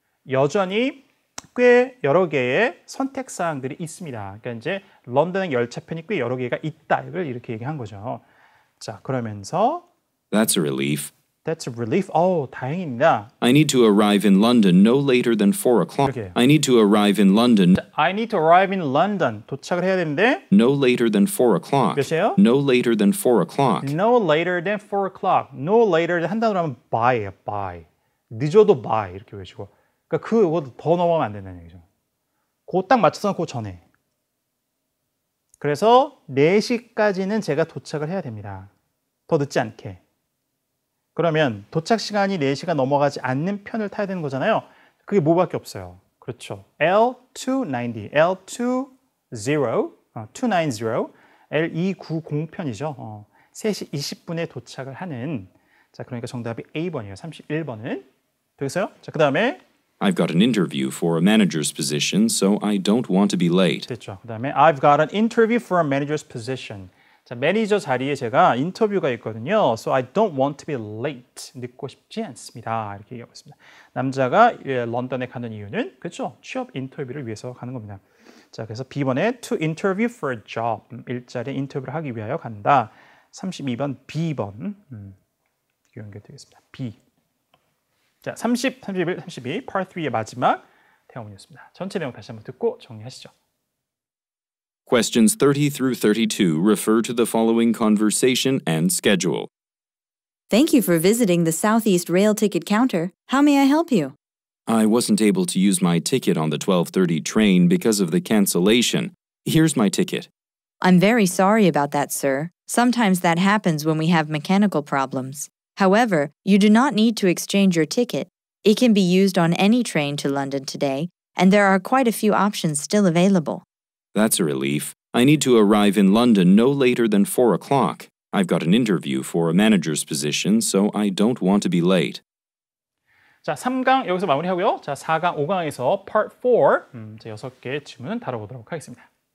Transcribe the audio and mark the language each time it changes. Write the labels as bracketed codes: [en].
[ko] 여전히 꽤 여러 개의 선택 사항들이 있습니다. 그러니까 이제 런던의 열차편이 꽤 여러 개가 있다. 이걸 이렇게 얘기한 거죠. 자, 그러면서 [en] That's a relief. That's a relief. [ko] 다행입니다. [en] I need to arrive in London no later than 4 o'clock. Okay. I need to arrive in London I need to arrive in London. [ko] 도착을 해야 되는데 [en] no later than 4 o'clock. [ko] 몇이에요? [en] No later than 4 o'clock. No later than 4 o'clock. No later than [ko] 한 단어로 하면 by예요. [en] by. [ko] 늦어도 by 이렇게 외치고. 그러니까 그거 더 넘어가면 안 된다는 얘기죠. 그거 딱 맞춰서 그 전에. 그래서 4시까지는 제가 도착을 해야 됩니다. 더 늦지 않게. 그러면 도착 시간이 4시가 넘어가지 않는 편을 타야 되는 거잖아요. 그게 뭐밖에 없어요. 그렇죠. L290, L290, L290편이죠. 3시 20분에 도착을 하는 자, 그러니까 정답이 A번이에요. 31번은. 되겠어요? 자, 그 다음에 [en] I've got an interview for a manager's position, so I don't want to be late. [ko] 됐죠. 그 다음에 [en] I've got an interview for a manager's position. [ko] 자, 매니저 자리에 제가 인터뷰가 있거든요. [en] So I don't want to be late. [ko] 늦고 싶지 않습니다. 이렇게 얘기하고 있습니다. 남자가 런던에 가는 이유는 그렇죠. 취업 인터뷰를 위해서 가는 겁니다. 자, 그래서 B번에 [en] to interview for a job. [ko] 일자리 인터뷰를 하기 위하여 간다. 32번 B번. 연결되겠습니다. B. 자, 30, 31, 32, Part 3의 마지막 대화문이었습니다. 전체 내용 다시 한번 듣고 정리하시죠. [en] Questions 30 through 32 refer to the following conversation and schedule. Thank you for visiting the Southeast Rail ticket counter. How may I help you? I wasn't able to use my ticket on the 12:30 train because of the cancellation. Here's my ticket. I'm very sorry about that, sir. Sometimes that happens when we have mechanical problems. However, you do not need to exchange your ticket. It can be used on any train to London today, and there are quite a few options still available. That's a relief. I need to arrive in London no later than 4 o'clock. I've got an interview for a manager's position, so I don't want to be late. [ko] 자, 3강 여기서 마무리하고요. 자, 4강, 5강에서 Part 4 제 6개 질문 다뤄보도록 하겠습니다.